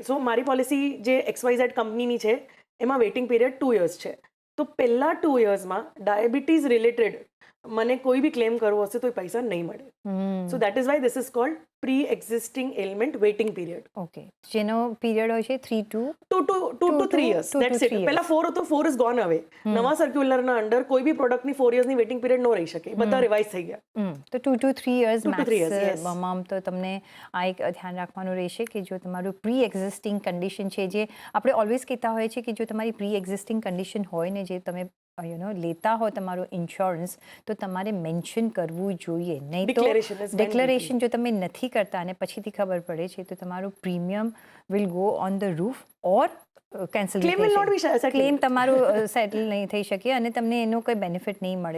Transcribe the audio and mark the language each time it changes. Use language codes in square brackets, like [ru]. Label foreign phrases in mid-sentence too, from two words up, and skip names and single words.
[gu] સો મારી પોલિસી જે XYZ કંપનીની છે એમાં [en] waiting period [gu] 2 યર્સ છે. તો પહેલા 2 યર્સમાં [en] diabetes related [gu] મને કોઈ બી ક્લેમ કરવો હશે તો એ પૈસા નહીં મળે. [en] so that is why this is called pre existing element waiting period. [gu] ઓકે, જેનો પીરિયડ હોય છે 3 [en] to 3 years. That's it. [gu] પહેલા 4 હતો, 4 [en] is gone away. [gu] નવા સર્ક્યુલરના અંડર કોઈ બી પ્રોડક્ટની 4 યર્સની [en] waiting period [gu] ન રહી શકે, બધા રિવાઇઝ થઈ ગયા. [en] તો 2 to 3 years 2 to 3 years, yes. મેક્સિમમ. [gu] તો તમને આ એક ધ્યાન રાખવાનું રહેશે કે જો તમારું [en] pre existing condition [gu] છે, જે આપણે ઓલવેઝ કહેતા હોય છે કે જો તમારી [en] pre existing condition [gu] હોય ને, જે તમે લેતા હો તમારું ઇન્સ્યોરન્સ, તો તમારે મેન્શન કરવું જોઈએ. નહીં તો ડિક્લેરેશન જો તમે નથી કરતા અને પછીથી ખબર પડે છે તો તમારું [en] premium will go on the roof or cancel claim [gu] તમારું સેટલ નહીં થઈ શકે અને તમને એનો કોઈ બેનિફિટ નહીં મળે.